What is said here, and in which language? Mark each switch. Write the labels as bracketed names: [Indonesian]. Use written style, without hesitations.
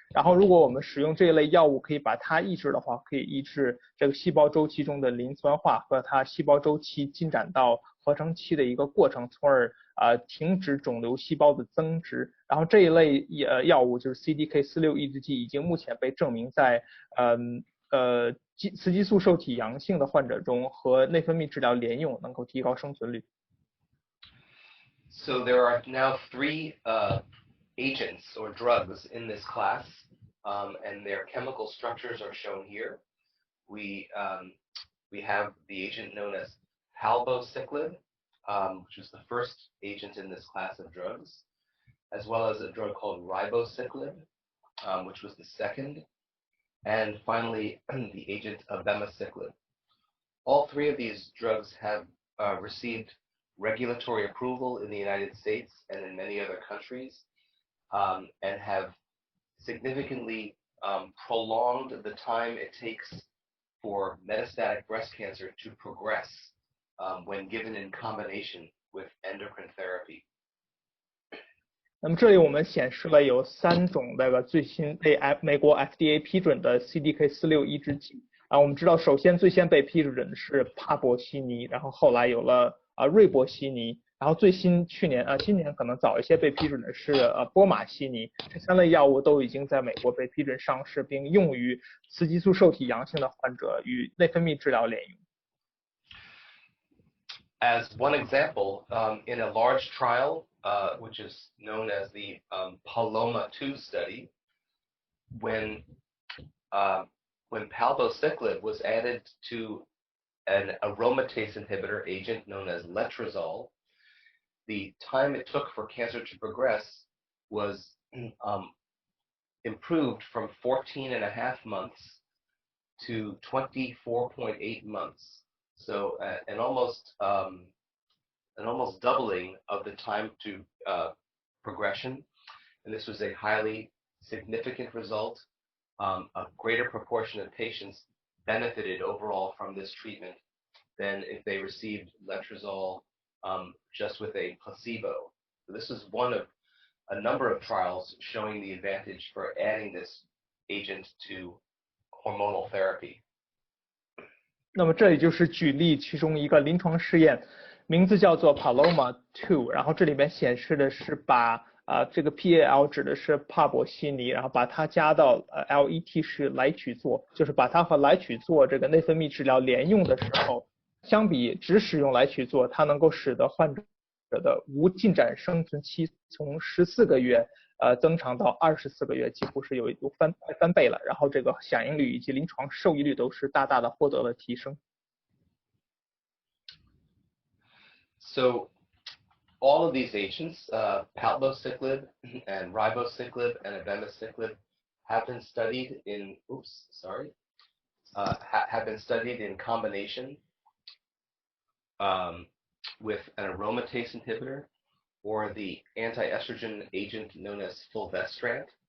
[Chinese] 然后如果我们使用这一类药物，可以把它抑制的话，可以抑制这个细胞周期中的磷酸化和它细胞周期进展到合成期的一个过程，从而停止肿瘤细胞的增殖。然后这一类药物就是 CDK4/6 抑制剂，已经目前被证明在雌激素受体阳性的患者中和内分泌治疗连用，能够提高生存率。 [English] So there are now 3 agents or drugs in this class, and their chemical structures are shown here. we have the agent known as palbociclib, which was the first agent in this class of drugs, as well as a drug called ribociclib, which was the second, and finally the agent abemaciclib. All three of these drugs have received regulatory approval in the United States and in many other countries, and have significantly prolonged the time it takes for metastatic breast cancer to progress when given in combination with endocrine therapy. [Chinese] 那么这里我们显示了有3种那个最新被美国 FDA 批准的 CDK4/6抑制剂。我们知道，首先最先被批准的是帕博西尼，然后后来有了瑞博西尼，然后最新今年可能早一些被批准的是波马西尼。这3类药物都已经在美国被批准上市，并用于雌激素受体阳性的患者与内分泌治疗联用。 [English] As one example, in a large trial, which is known as the Paloma-2 study, when palbociclib was added to an aromatase inhibitor agent known as letrozole, the time it took for cancer to progress was improved from 14.5 months to 24.8 months. So an almost doubling of the time to progression, and this was a highly significant result. A greater proportion of patients benefited overall from this treatment than if they received letrozole just with a placebo. So this is one of a number of trials showing the advantage for adding this agent to hormonal therapy. [Chinese] 那么这里就是举例其中一个临床试验，名字叫做 Paloma-2， 然后这里面显示的是把这个 PAL 指的是帕博西尼，然后把它加到LET 是来曲唑，就是把它和来曲唑这个内分泌治疗连用的时候，相比只使用来曲唑，它能够使得患者的无进展生存期从14个月增长到24个月，几乎是有翻倍了，然后这个响应率以及临床受益率都是大大的获得了提升。 [English] So all of these agents, palbociclib and ribociclib and abemaciclib, have been studied in have been studied in combination with an aromatase inhibitor or the anti-estrogen agent known as fulvestrant.